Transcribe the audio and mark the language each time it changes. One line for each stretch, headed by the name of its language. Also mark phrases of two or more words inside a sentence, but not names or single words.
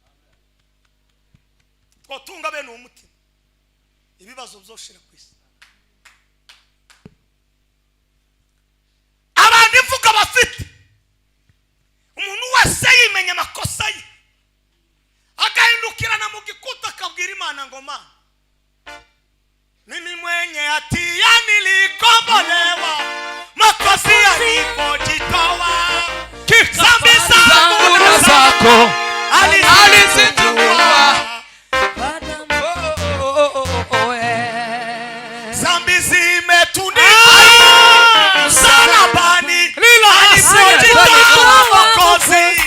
Kinyarwanda: twatunga bene umutima ibibazo byoshira kwisi. abandi mvuga bafite umuntu wese yimenya amakosa ye agahindukirana mu gikuta akabwira Imana ngo Mana
Swahili: mimi mwenye hatia nilikombolewa makosa yalipojitoa dhambi zangu na zako alizitoa dhambi zimetundikwa msalabani alipojitoa Mwokozi